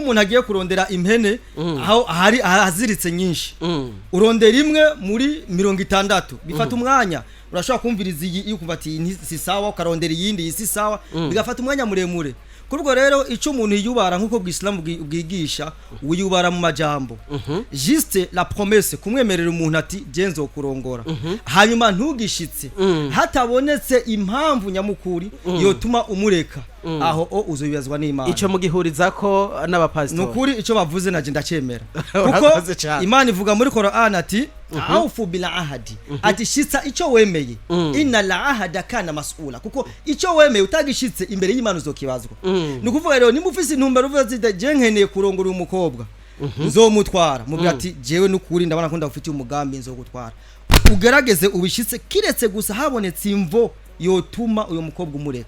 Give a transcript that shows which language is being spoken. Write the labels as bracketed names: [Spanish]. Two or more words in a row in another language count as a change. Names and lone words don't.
[Rundi] nk'umuntu agiye kurondera impene aho hari aziritse nyinshi urondera imwe muri 60 bifata umwanya urashobora kumviriza iyi ukumva ati si sawa ukarondera iyindi si sawa bigafata umwanya muremure kurwo rero ico umuntu yubara nkuko bw'Islam bwigisha uyubara mu majambo [French] juste la promesse [Rundi] kumwemerera umuntu ati genzo kurongora hanyuma ntugishitse hatabonetse impamvu nyamukuri yotuma umureka aho uzobibazwa n'Imana ico mugihuriza ko n'abapastor nukuri ico bavuze naje ndacemera kuko Imana ivuga muri Qur'an ati [Arabic] أوفوا بالعهد [Rundi] ati shitsa ico wemeye [Arabic] إن العهد كان مسؤولا [Rundi] kuko ico wemeye utagishitse imbere y'Imana uzokibazwa nukuvuga rero nimufise intumbero uvuze je nkeneye kurongora umukobwa nzomutwara mubwira ati jewe nukuri ndabona ko ndafitiye umugambi nzogutwara ugerageze ubishitse kiretse gusa habonetse imvo yotuma uyo mukobwa umureka